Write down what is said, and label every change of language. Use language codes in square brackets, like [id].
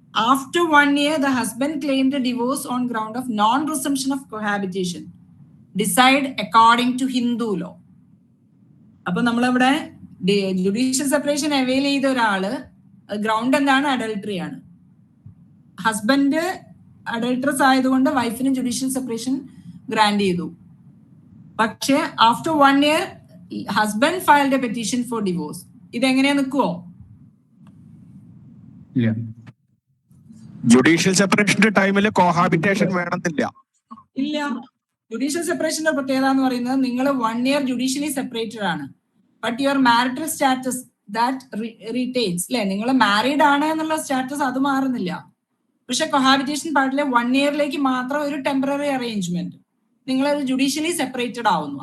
[en] After 1 year the husband claimed a divorce on ground of non-resumption of cohabitation, decide according to Hindu law. [ml] അപ്പൊ നമ്മളിവിടെ judicial separation avail ചെയ്ത ഒരാള് ground എന്താണ്? Adultery ആണ്. Husband അഡൾട്ടറസ് ആയതുകൊണ്ട് വൈഫിന് ജുഡീഷ്യൽ സെപ്പറേഷൻ ഗ്രാൻഡ് ചെയ്തു. പക്ഷെ [en] After 1 year husband filed a petition for divorce. [ml] ഇതെങ്ങനെയാ നിൽക്കുവോ? ജുഡീഷ്യൽ സെപ്പറേഷന്റെ ടൈമിൽ കോഹാബിറ്റേഷൻ വേണമെന്നില്ല. ഇല്ല. ജുഡീഷ്യൽ സെപ്പറേഷന്റെ പ്രത്യേകത എന്ന് പറയുന്നത് നിങ്ങൾ 1 year ജുഡീഷ്യലി സെപ്പറേറ്റഡ് ആണ്, [en] But your marital status that retains. [ml] അല്ലെ, നിങ്ങൾ മാരീഡ് ആണ് എന്നുള്ള സ്റ്റാറ്റസ് അത് മാറുന്നില്ല. പക്ഷെ കൊഹാബിറ്റേഷൻ പാർട്ടിലെ 1 yearലേക്ക് മാത്രം ഒരു ടെമ്പററി അറേഞ്ച്മെന്റ്, നിങ്ങൾ ജുഡീഷ്യലി സെപ്പറേറ്റഡ് ആവുന്നു.